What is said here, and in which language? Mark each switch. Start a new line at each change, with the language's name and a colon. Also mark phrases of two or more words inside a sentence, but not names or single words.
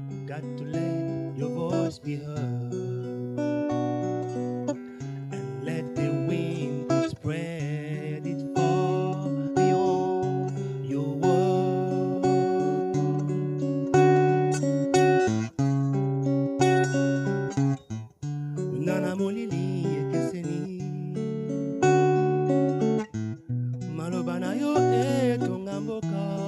English: got to let your voice be heard and let the wind spread it far beyond your world.
Lingala: Nana molili ekeseni maloba na yo etonga mboka.